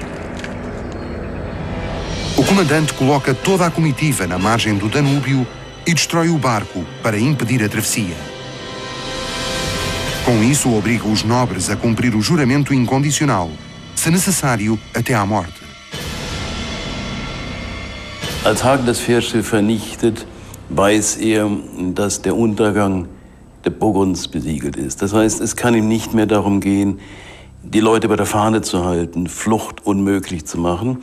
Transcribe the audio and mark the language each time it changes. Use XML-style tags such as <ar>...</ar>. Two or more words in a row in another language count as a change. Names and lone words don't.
<pt>O comandante coloca toda a comitiva na margem do Danúbio e destrói o barco para impedir a travessia. Com isso, obriga os nobres a cumprir o juramento incondicional, se necessário, até à morte.</pt> <de>Als Hagen das Fährschiff vernichtet, weiß dass der Untergang der Burgunds besiegelt ist. Das heißt, es kann ihm nicht mehr darum gehen, die Leute bei der Fahne zu halten, Flucht unmöglich zu machen.</de>